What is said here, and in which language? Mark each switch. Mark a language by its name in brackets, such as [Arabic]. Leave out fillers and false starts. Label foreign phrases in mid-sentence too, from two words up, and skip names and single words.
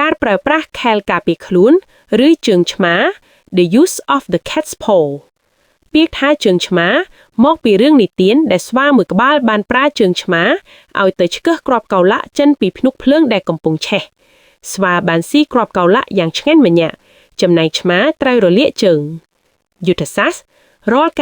[Khmer] ការប្រើប្រាស់ខែលការពារខ្លួនឬជើងឆ្មា [English] The use of the cat's paw [Khmer] ពាក្យថាជើងឆ្មាមកពីរឿងនិទានដែលស្វាមួយក្បាលបានប្រើជើងឆ្មាឲ្យទៅឆ្កឹះគ្រាប់កៅ ឡាក់ចេញពីភ្នក់ភ្លើងដែលកំពុងឆេះស្វាបានស៊ីគ្រាប់កៅឡាក់យ៉ាងឆ្ងាញ់ម្ញាក់ចំណែកឆ្មាត្រូវរលាកជើងយុទ្ធសាស្ត្ររាល់